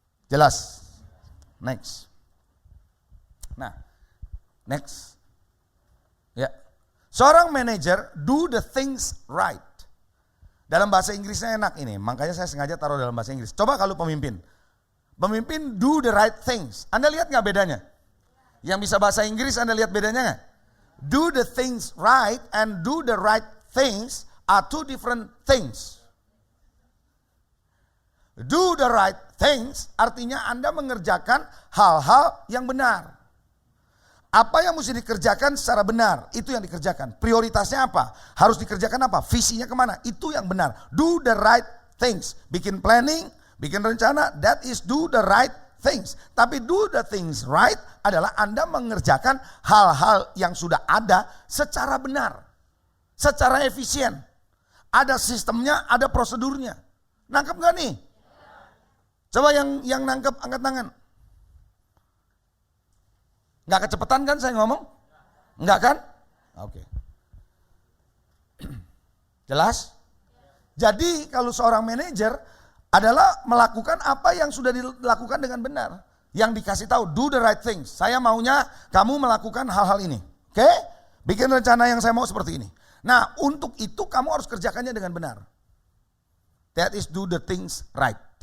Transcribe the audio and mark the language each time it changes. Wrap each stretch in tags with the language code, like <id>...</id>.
<id>Jelas? Next. Nah, next. Ya. Seorang manajer</id> <en>do the things right.</en> <id>Dalam bahasa Inggrisnya enak ini, makanya saya sengaja taruh dalam bahasa Inggris. Coba kalau pemimpin. Pemimpin</id> <en>do the right things.</en> <id>Anda lihat gak bedanya? Yang bisa bahasa Inggris Anda lihat bedanya gak?</id> <en>Do the things right and do the right things are 2 different things. Do the right things</en> <id>artinya Anda mengerjakan hal-hal yang benar. Apa yang mesti dikerjakan secara benar, itu yang dikerjakan. Prioritasnya apa? Harus dikerjakan apa? Visinya kemana? Itu yang benar.</id> <en>Do the right things.</en> <id>Bikin planning, bikin rencana,</id> <en>that is do the right things.</en> <id>Tapi</id> <en>do the things right</en> <id>adalah Anda mengerjakan hal-hal yang sudah ada secara benar. Secara efisien. Ada sistemnya, ada prosedurnya. Nangkep gak nih? Coba yang nangkep angkat tangan. Nggak kecepatan kan saya ngomong? Enggak kan? Oke. Jelas? Jadi kalau seorang manajer adalah melakukan apa yang sudah dilakukan dengan benar. Yang dikasih tahu,</id> <en>do the right things.</en> <id>Saya maunya kamu melakukan hal-hal ini. Oke? Bikin rencana yang saya mau seperti ini. Nah, untuk itu kamu harus kerjakannya dengan benar.</id> <en>That is do the things right.</en>